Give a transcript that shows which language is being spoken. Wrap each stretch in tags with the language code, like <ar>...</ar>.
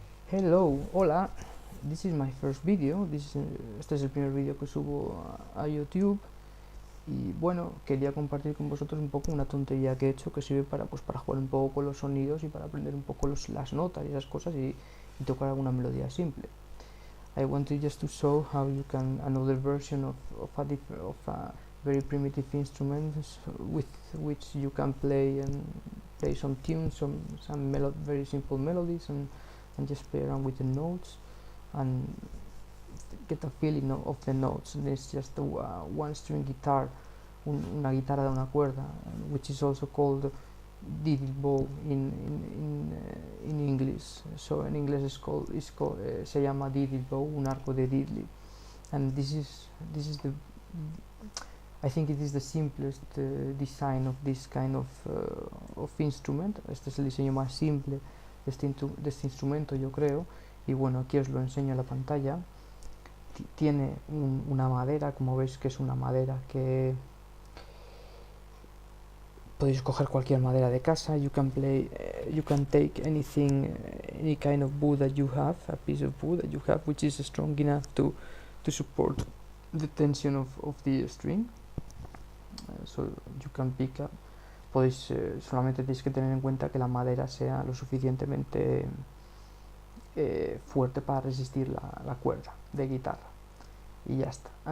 <en>Hello,</en> <es>hola, this is my first video, este es el primer vídeo que subo a YouTube y bueno, quería compartir con vosotros un poco una tontería que he hecho que sirve para jugar un poco con los sonidos y para aprender un poco las notas y esas cosas y tocar alguna melodía simple.</es> <en>I wanted just to show how you can, another version of a very primitive instrument with which you can play some tunes, some very simple melodies and just play around with the notes and get a feeling of the notes. And it's just a one string guitar,</en> <es>una guitarra de una cuerda,</es> <en>which is also called diddley bow in English. So in English</en> <es>se llama diddley bow, un arco de Diddley.</es> <en>And this is the I think it is the simplest design of this kind of instrument.</en> <es>Este es el diseño más simple de este instrumento, yo creo. Y bueno, aquí os lo enseño en la pantalla. Tiene una madera, como veis que es una madera que podéis coger cualquier madera de casa.</es> <en>You can take anything, any kind of wood that you have, a piece of wood that you have which is strong enough to support the tension of the string. So you can pick up,</en> <es>podéis solamente tenéis que tener en cuenta que la madera sea lo suficientemente fuerte para resistir la cuerda de guitarra y ya está.</es>